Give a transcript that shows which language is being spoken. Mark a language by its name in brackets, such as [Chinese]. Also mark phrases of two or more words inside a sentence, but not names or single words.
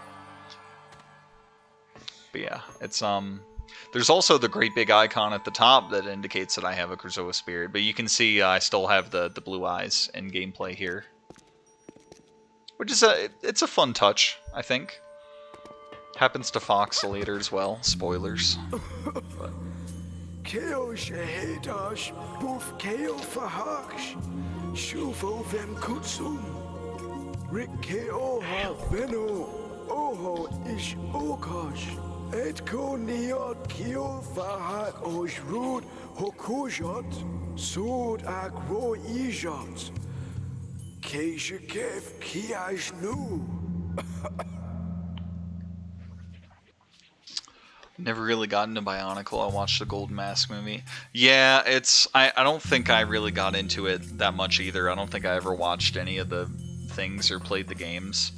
[English] But yeah, it's there's also the great big icon at the top that indicates that I have a Krazoa spirit, but you can see I still have the blue eyes in gameplay here, which is it's a fun touch, I think. Happens to Fox later as well. Spoilers. But. Keo Shahedash, Boof Keo Fahaksh, Shufo Vem Kutsum, Rick Keo Ha Veno, Oho Ish Okash, Edko Niot Keo Fahak Osh Rud Hokujot, Sud Agro Ijot, Keishakev Kiash Nu. Never really got into Bionicle. I watched the Golden Mask movie. Yeah, it's... I don't think I really got into it that much either. I don't think I ever watched any of the things or played the games.